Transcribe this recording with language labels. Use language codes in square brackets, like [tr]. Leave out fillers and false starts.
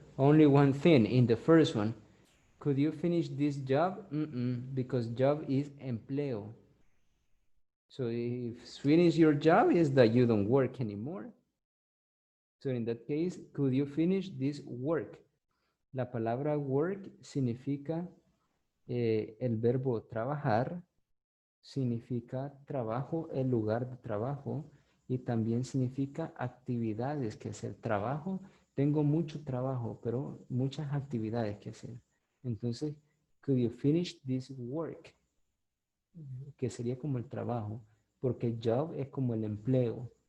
[en] Only one thing in the first one. Could you finish this job? Because job is empleo. So if finish your job is that you don't work anymore. So in that case, could you finish this work? [es] La palabra work significa el verbo trabajar, significa trabajo, el lugar de trabajo, y también significa actividades que hacer. Trabajo, tengo mucho trabajo, pero muchas actividades que hacer. Entonces, [en] could you finish this work? [es] Que sería como el trabajo, porque job es como el empleo.